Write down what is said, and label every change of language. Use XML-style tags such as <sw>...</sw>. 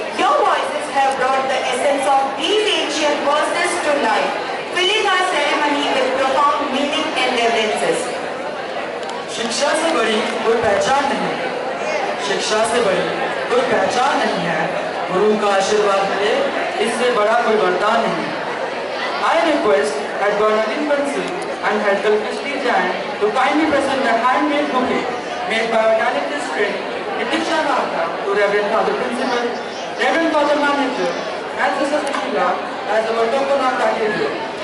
<en>Your voices have brought the essence of these ancient verses to life, filling our ceremony with profound meaning and reverences.</en> <hi>शिक्षा से बड़ी कोई पहचान नहीं है, शिक्षा से बड़ी कोई पहचान नहीं है, गुरु का आशीर्वाद मिले इससे बड़ा कोई वरदान नहीं है.</hi> <en>I request at Bernardine Pencil and Head Kalkishti Jain to kindly present the handmade bouquet made by our talented student Nitiksha Nahata to Reverend Father Principal, Reverend Father Manager, and Sister Sushila as our token of gratitude.</en>